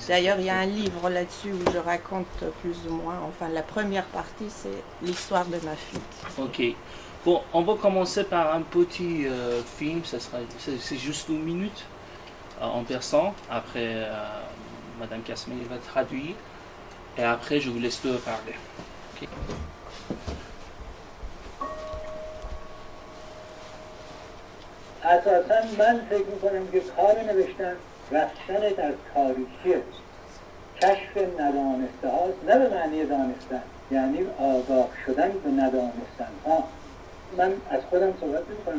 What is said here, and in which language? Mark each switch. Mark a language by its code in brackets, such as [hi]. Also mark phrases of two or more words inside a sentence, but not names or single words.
[fr] D'ailleurs, il y a un livre là-dessus où je raconte plus ou moins, enfin la première partie, c'est l'histoire de ma fuite. Ok. Bon, on va commencer par un petit film, c'est juste 1 minute en persan. Après, Madame Kasmaï va traduire. Et après, je vous laisse le parler. Ok. [fa] اساسا من فکر میکنم که کار نوشتن رفتن در تاریخیه کشف ندانسته هاست نه به معنی دانستن یعنی آگاه شدن به ندانستن ها من از خودم صحبت میکنم